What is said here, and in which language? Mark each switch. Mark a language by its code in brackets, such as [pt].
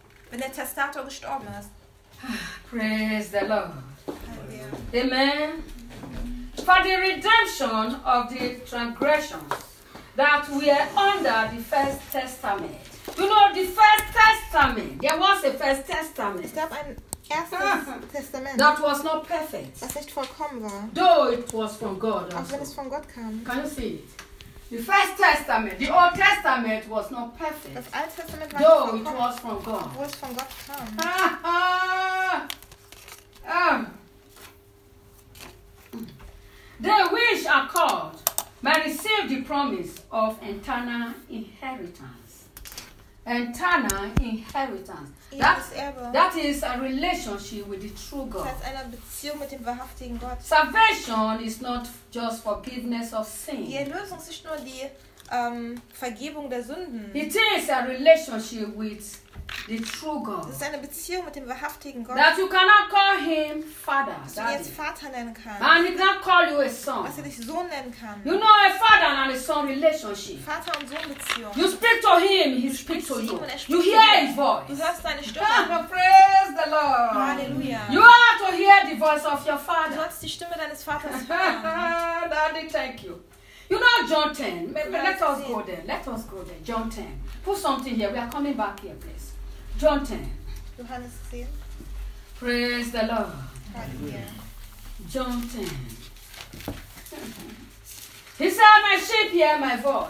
[de] Wenn der Testator gestorben ist. [en] Praise the Lord. [de] Halleluja. Amen. [en] For the redemption of the transgressions that were under the first testament. You know, the first testament. There was a first testament. [de] Es gab ein erstes Testament. [en] That was not perfect. [de] Das nicht vollkommen war. [en] Though it was from God. Also. [de] Auch wenn es von Gott kam. [en] Can you see it? The first testament, the Old Testament was not perfect. [de] Das Alte Testament war [en] though it was from God. [de] Wo es von Gott kam. [en] They which are called may receive the promise of eternal inheritance. Eternal inheritance. That is a relationship with the true God. [de] Das heißt eine Beziehung mit dem wahrhaftigen Gott. [en] Salvation is not just forgiveness of sin. [de] Die Erlösung ist nicht nur die Vergebung der Sünden. [en] It is a relationship with the true God. [de] Das ist eine Beziehung mit dem wahrhaftigen Gott. [en] That you cannot call him father. [de] Dass du ihn jetzt Vater nennen kannst. [en] And he cannot call you a son. [de] Dass er dich Sohn nennen kann. [en] You know a father and a son relationship. [de] Vater und Sohn Beziehung. [en] You speak to him, he speaks to you. You hear his voice. [de] Du hörst seine Stimme. [en] Praise the Lord. [de] Halleluja. [en] You are to hear the voice of your father. [de] Du hörst die Stimme deines Vaters hören. [en] Daddy, thank you. You know John 10. Let us go there. Let us go there. John 10. Put something here. We are coming back here, please. John 10. [de] Johannes 10. [en] Praise the Lord. Hallelujah. John 10. He said, my sheep hear my voice.